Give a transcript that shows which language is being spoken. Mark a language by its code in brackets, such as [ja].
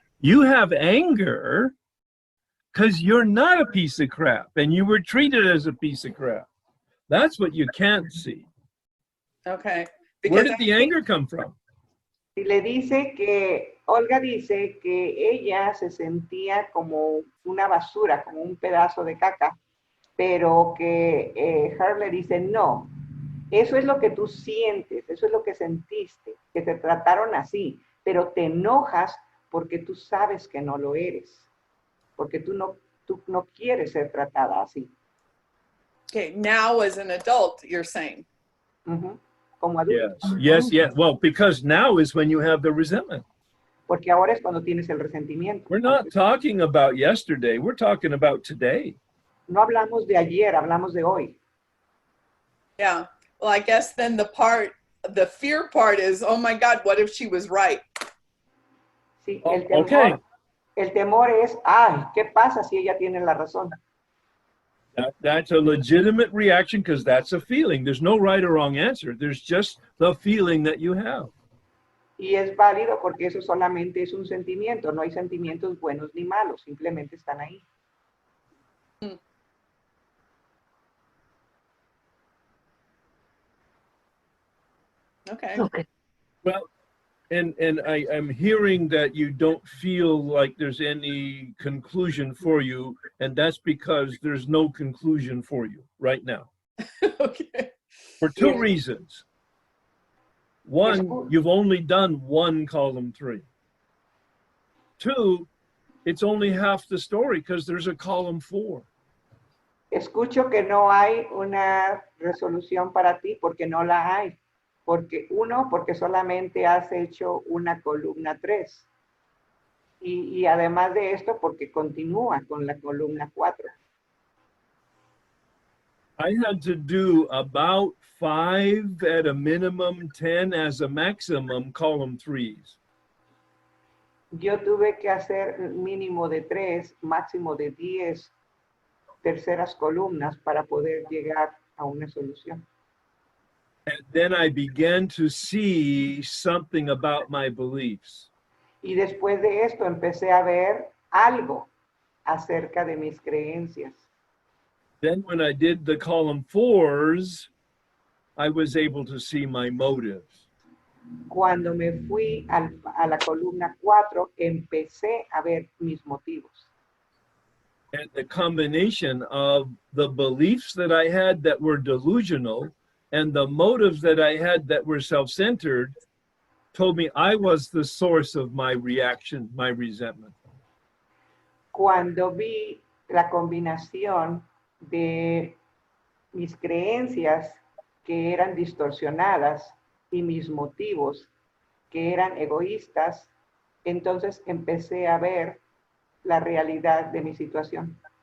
[en] You have anger because you're not a piece of crap and you were treated as a piece of crap. That's what you can't see. Okay. Where did the anger come from? [es] Y le dice que, Olga dice que ella se sentía como una basura, como un pedazo de caca, pero que Herb le dice, no, eso es lo que tú sientes, eso es lo que sentiste, que te trataron así, pero te enojas porque tú sabes que no lo eres, porque tú no quieres ser tratada así. [en] Okay, now as an adult, you're saying. [es] Como adulto. [en] Yes. Well, because now is when you have the resentment. [es] Porque ahora es cuando tienes el resentimiento. [en] We're not talking about yesterday. We're talking about today. [es] No hablamos de ayer, hablamos de hoy. [en] Yeah. Well, I guess then the fear part is, oh my God, what if she was right? [es] Sí, [en] Okay. [es] El temor es, ay, ¿qué pasa si ella tiene la razón? [en] That's a legitimate reaction because that's a feeling. There's no right or wrong answer. There's just the feeling that you have. [es] Y es válido porque eso solamente es un sentimiento. No hay sentimientos buenos ni malos, simplemente están ahí. [en] Okay. Well, and I'm hearing that you don't feel like there's any conclusion for you, and that's because there's no conclusion for you right now. Okay. For two reasons. One, you've only done one column 3. 2, it's only half the story because there's a column 4. [es] Escucho que no hay una resolución para ti porque no la hay. Porque solamente has hecho una columna 3. Y además de esto, porque continúa con la columna 4. [en] I had to do about 5 at a minimum, 10 as a maximum column 3s. [es] Yo tuve que hacer mínimo de 3, máximo de 10 terceras columnas para poder llegar a una solución. [en] And then I began to see something about my beliefs. [es] Y después de esto empecé a ver algo acerca de mis creencias. [en] Then when I did the column 4s, I was able to see my motives. [es] Cuando me fui a la columna 4, empecé a ver mis motivos. [en] And the combination of the beliefs that I had that were delusional and the motives that I had that were self-centered told me I was the source of my reaction, my resentment. [es] Cuando vi la combinación de mis creencias que eran distorsionadas y mis motivos que eran egoístas, entonces empecé a ver la realidad de mi situación.